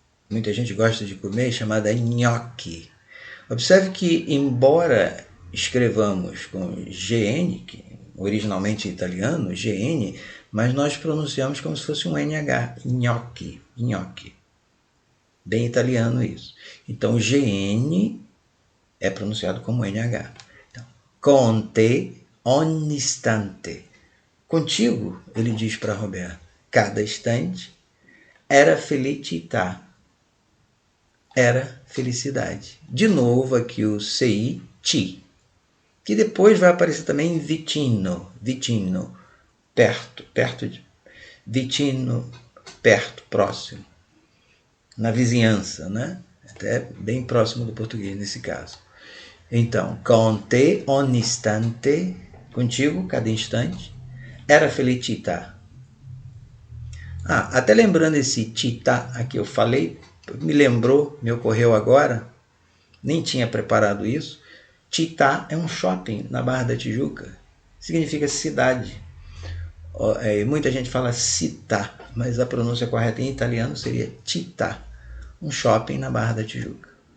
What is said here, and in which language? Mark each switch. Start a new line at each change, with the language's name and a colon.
Portuguese: Muita gente gosta de comer, chamada nhoque. Observe que, embora escrevamos com GN, que originalmente é italiano, GN, mas nós pronunciamos como se fosse um NH, nhoque, nhoque. Bem italiano isso. Então, GN é pronunciado como NH.
Italian: Então, con te ogni istante.
Portuguese: Contigo, ele diz para Roberto, cada instante
Italian: era felicità.
Portuguese: Era felicidade. De novo aqui o CI, ti, que depois vai aparecer também
Italian: vicino, vicino,
Portuguese: perto, perto de, vicino, perto, próximo, na vizinhança, né? Até bem próximo do português nesse caso.
Italian: Então, con te ogni istante,
Portuguese: contigo, cada instante,
Italian: era felicità.
Portuguese: Até lembrando esse città aqui eu falei, me lembrou, me ocorreu agora, nem tinha preparado isso. Città é um shopping na Barra da Tijuca, significa cidade. Muita gente fala città, mas a pronúncia correta em italiano seria città, um shopping na Barra da Tijuca.